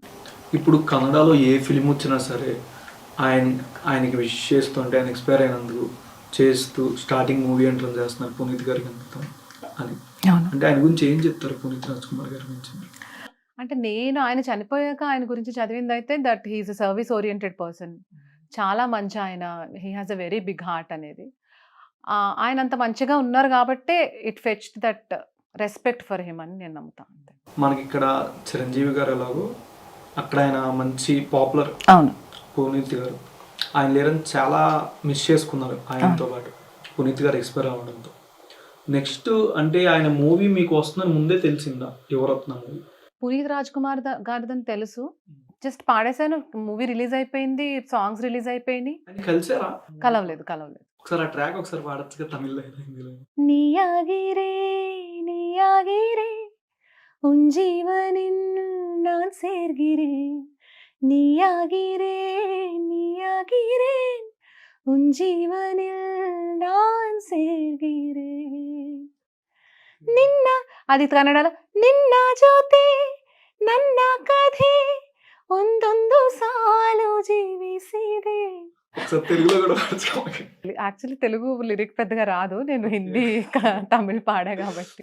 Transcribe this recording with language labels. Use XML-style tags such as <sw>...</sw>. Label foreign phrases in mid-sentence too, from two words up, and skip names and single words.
<te>ఇప్పుడు కన్నడలో ఏ ఫిలిం వచ్చినా సరే ఆయనకి విష్ చేస్తుంటే, ఆయన ఎక్స్పైర్ అయినందుకు చేస్తూ</te> <en>starting movie entrance</en> <te>చేస్తున్నారు పునీత్ గారికి అంతా అని. అంటే ఆయన గురించి ఏం చెప్తారు పునీత్ రాజ్ కుమార్ గారి గురించి? అంటే నేను ఆయన చనిపోయాక ఆయన గురించి చదివింది అయితే</te> <en>that he is a service oriented person,</en> <te>చాలా మంచి ఆయన,</te> <en>he has a very big heart అనేది.</en> <te>ఆయన అంత మంచిగా ఉన్నారు కాబట్టి</te> <en>it fetched that respect for him</en> <te>అని నేను నమ్ముతాను. మనకి ఇక్కడ చిరంజీవి గారు ఎలాగో అక్కడ ఆయన మంచి పాపులర్. అవును. పునీత్ గారు ఆయన లేరని చాలా మిస్ చేసుకున్నారు ఆయనతో పాటు, పునీత్ గారు ఎక్స్పైర్ అవ్వడంతో. నెక్స్ట్ అంటే ఆయన మూవీ మీకు వస్తుందని ముందే తెలిసిందా యువరత్న మూవీ? పునీత్ రాజ్ కుమార్ గారిదని తెలుసు, జస్ట్ పాడేశాను.</te> <en>movie release</en> <te>అయిపోయింది,</te> <en>songs release</en> <te>అయిపోయింది. కలిసారా? కలవలేదు. ఒకసారి ఆ ట్రాక్ ఒకసారి పాడొచ్చుగా తమిళ్లో, హిందీలో.</te> <ta>நீயாகிறேன் நீயாகிறேன் உன் ஜீவனில் நான் சேர்கிறேன், நீயாகிறேன் நீயாகிறேன் உன் ஜீவனில் நான் சேர்கிறேன்.</ta> <kn>నిన్న,</kn> <te>అది కన్నడలో</te> <kn>ನಿನ್ನ ಜ್ಯೋತಿ ನನ್ನ ಕಥೆ ಒಂದೊಂದು ಸಾಲು ಜೀವಿಸಿದೆ.</kn> <te>యాక్చువల్లీ తెలుగు లిరిక్ పెద్దగా రాదు, నేను హిందీ తమిళ్ పాడా కాబట్టి.</te>